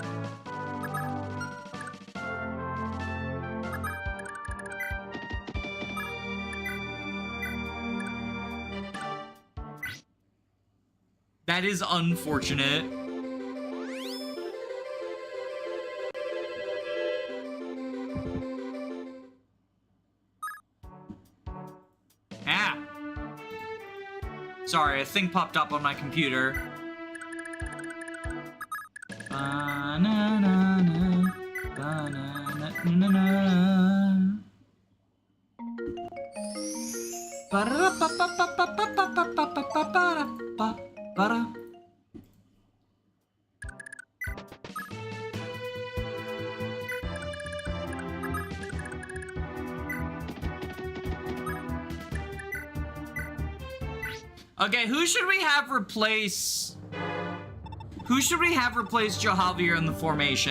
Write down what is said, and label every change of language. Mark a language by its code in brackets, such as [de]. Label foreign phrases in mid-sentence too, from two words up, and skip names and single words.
[en] That is unfortunate. Sorry, a thing popped up on my computer. Ba-na-na-na, ba-na-na-na-na. Ba-da-da-ba-ba-ba-ba-ba-ba-ba-ba-ba-ba-ba. Okay, who should we have replace Jahavier in the formation?